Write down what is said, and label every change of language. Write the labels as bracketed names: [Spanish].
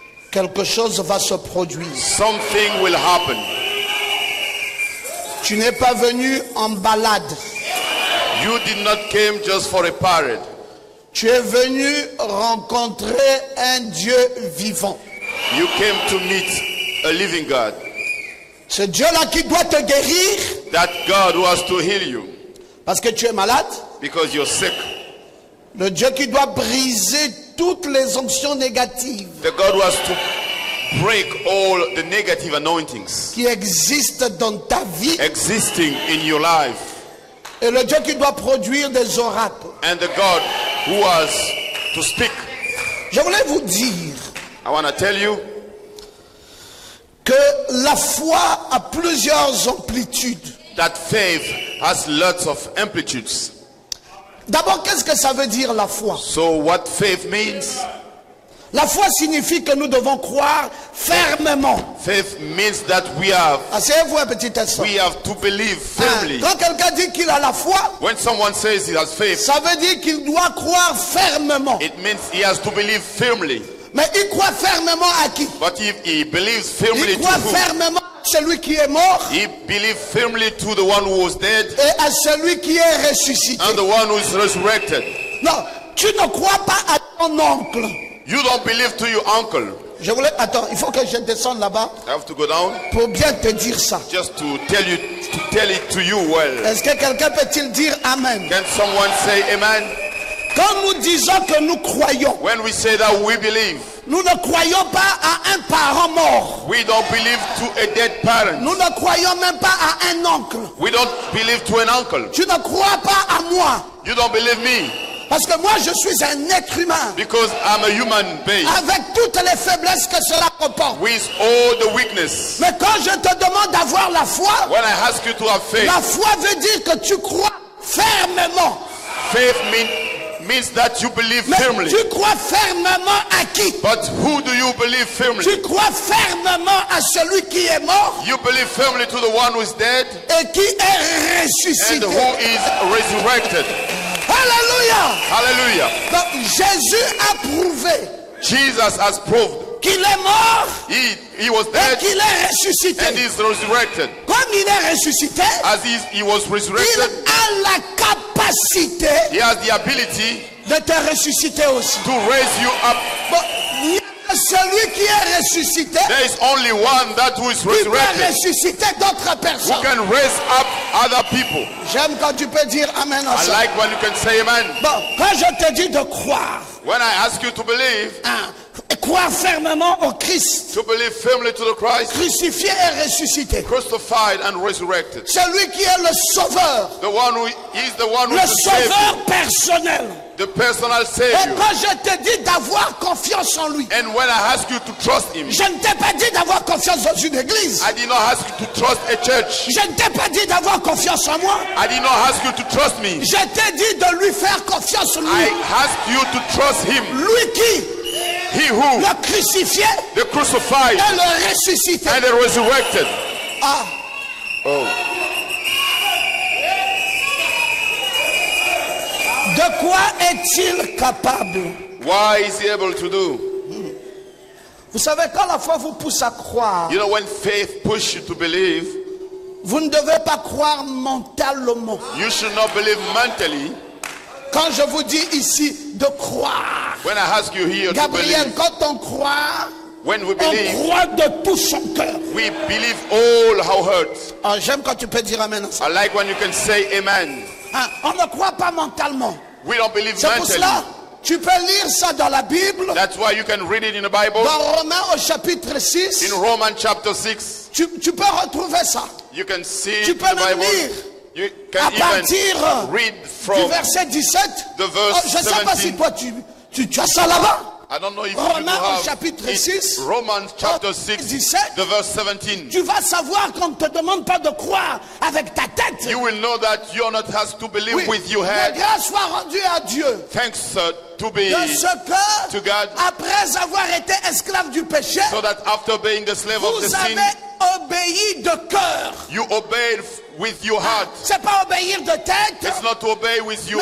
[French] quelque chose va se produire. [English] something will happen. [French] Tu n'es pas venu en balade. [English] You did not came just for a parade. [French] Tu es venu rencontrer un Dieu vivant. [English] You came to meet a living God. [French] Ce Dieu-là qui doit te guérir [English] That God who has to heal you [French] parce que tu es malade. [English] because you're sick. [French] Le Dieu qui doit briser toutes les onctions négatives [English] The God who has to break all the negative anointings [French] qui existent dans ta vie. [English] existing in your life. [French] Et le Dieu qui doit produire des oracles. [English] And the God who has to speak. [French] Je voulais vous dire [English] I want to tell you [French] que la foi a plusieurs amplitudes. [English] that faith has lots of amplitudes. [French] D'abord, qu'est-ce que ça veut dire la foi? [English] So what faith means? [French] La foi signifie que nous devons croire fermement. [English] Faith means that we have [French] Asseyez-vous un petit instant. [English] to believe firmly. [French] Quand quelqu'un dit qu'il a la foi, [English] When someone says he has faith, [French] ça veut dire qu'il doit croire fermement. [English] it means he has to believe firmly. [French] Mais il croit fermement à qui? [English] But if he believes firmly [French] Il [English] to [French] croit [English] who? [French] fermement à celui qui est mort [English] He believes firmly to the one who was dead [French] et à celui qui est ressuscité. [English] and the one who is resurrected. [French] Non, tu ne crois pas à ton oncle. [English] You don't believe to your uncle. [French] Je voulais... Attends, il faut que je descende là-bas [English] I have to go down [French] pour bien te dire ça. [English] just to tell it to you well. [French] Est-ce que quelqu'un peut-il dire Amen? [English] Can someone say amen? [French] Quand nous disons que nous croyons, [English] When we say that we believe, [French] nous ne croyons pas à un parent mort. [English] we don't believe to a dead parent. [French] Nous ne croyons même pas à un oncle. [English] We don't believe to an uncle. [French] Tu ne crois pas à moi. [English] You don't believe me [French] Parce que moi, je suis un être humain. [English] because I'm a human being [French] Avec toutes les faiblesses que cela comporte. [English] with all the weakness. [French] Mais quand je te demande d'avoir la foi, [English] When I ask you to have faith, [French] la foi veut dire que tu crois fermement. [English] faith means that you believe [French] Mais [English] firmly. [French] tu crois fermement à qui? [English] But who do you believe firmly? [French] Tu crois fermement à celui qui est mort [English] You believe firmly to the one who is dead [French] et qui est [English] and [French] ressuscité. [English] who is resurrected. [French] Alléluia! [English] Hallelujah. [French] Donc Jésus a prouvé [English] Jesus has proved [French] qu'il est mort [English] he was [French] et [English] dead [French] qu'il est ressuscité. [English] and is resurrected. [French] Comme il est ressuscité, [English] As he was [French] il [English] resurrected, [French] a la capacité [English] he has the ability [French] de te ressusciter aussi. [English] to raise you up. [French] Bon, il y a celui qui est ressuscité, [English] There is only one that who is [French] il peut [English] resurrected [French] ressusciter d'autres [English] who [French] personnes. [English] can raise up other people. [French] J'aime quand tu peux dire Amen à [English] I [French] ça. [English] like when you can say amen. [French] Bon, quand je te dis de croire, [English] When I ask you to believe [French] croire fermement au Christ, [English] firmly to the Christ, [French] crucifié et ressuscité. [English] crucified and resurrected. [French] Celui qui est le sauveur, [English] The one who is the one who [French] le [English] is the Savior, [French] sauveur personnel. [English] the personal [French] Et [English] Savior. [French] quand je te dis d'avoir confiance en lui, [English] And when I ask you to trust Him, [French] je ne t'ai pas dit d'avoir confiance dans une église. [English] I did not ask you to trust a church. [French] Je ne t'ai pas dit d'avoir confiance en moi. [English] I did not ask you to trust me. [French] Je t'ai dit de lui faire confiance en [English] I [French] lui. [English] asked you to trust Him. [French] Lui qui, [English] He who, [French] le crucifié [English] the crucified [French] et le ressuscité. [English] and the resurrected. Ah, Oh. [French] de quoi est-il capable? [English] Why is He able to do? [French] Vous savez, quand la foi vous pousse à croire, [English] You know, when faith pushes you to believe, [French] vous ne devez pas croire mentalement. [English] you should not believe mentally. [French] Quand je vous dis ici de croire, [English] When I ask you here to [French] Gabriel, [English] believe, [French] quand on croit, [English] when we [French] on [English] believe, [French] croit de tout son cœur. [English] we believe all our hurts. [French] Ah, j'aime quand tu peux dire amen à ça. [English] I like when you can say amen. [French] Ah, on ne croit pas mentalement. [English] We don't believe [French] C'est pour [English] mentally. [French] cela, tu peux lire ça dans la Bible, [English] That's why you can read it in the Bible. [French] dans Romains au chapitre 6. [English] In Romans chapter 6, [French] Tu peux retrouver ça. [English] you can see [French] Tu [English] in [French] peux [English] the [French] même [English] Bible. [French] lire [English] You [French] à [English] can even [French] partir [English] read [French] du [English] from, [French] verset 17. [English] the verse [French] Oh, je ne sais pas [English] 17. [French] si toi tu as ça là-bas. [English] I don't know if you [French] Romains au [English] have [French] chapitre [English] it. [French] 6, [English] Romans chapter 6, [French] 17. [English] the verse 17. [French] Tu vas savoir qu'on ne te demande pas de croire avec ta tête. [English] You will know that you are not asked to believe [French] Oui, [English] with your [French] la [English] head. [French] grâce soit rendue à Dieu. [English] Thanks to be [French] de ce que, [English] to God, [French] après avoir été esclave du péché, [English] so that after being the slave of the [French] vous [English] sin, [French] avez obéi de cœur. [English] you obeyed with your heart. [French] C'est pas obéir de tête, [English] It's not to obey with your